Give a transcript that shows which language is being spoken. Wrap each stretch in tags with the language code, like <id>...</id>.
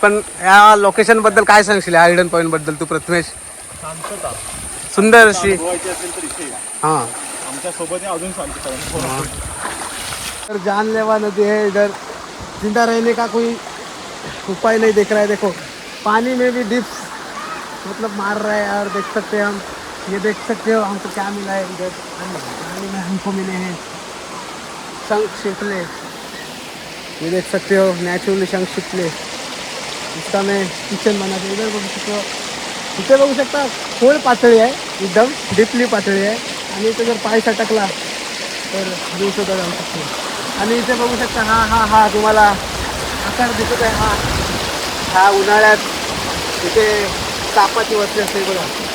<mr>पण या लोकेशन बद्दल काय सांगशील, या हिडन पॉईंट बद्दल तू प्रथमेश? सुंदर अशी हां आमच्या सोबत अजून शांतता.</mr> <hi>तर जानलेवा नदी है इधर, जिंदा रहने का कोई उपाय नहीं दिख रहा है. देखो पानी में भी डिप्स मतलब मार रहा है. और देख सकते हैं हम, ये देख सकते हो हमको क्या मिला है इधर. पानी में हमको मिले हैं शंख छिपले. ये देख सकते हो नेचुरली शंख छिपले. इसका मैं किचन बना के इधर</hi> <mr>बघू शकतो. इथे बघू शकता खोल पातळी आहे, एकदम डीपली पातळी आहे. आणि इथे जर पाय सटकला तर दिवसात जाऊ शकतो. आणि इथे बघू शकता हा तुम्हाला आकार दिसत आहे. हा उन्हाळ्यात इथे सापाची वस्ती असते बघा.</mr>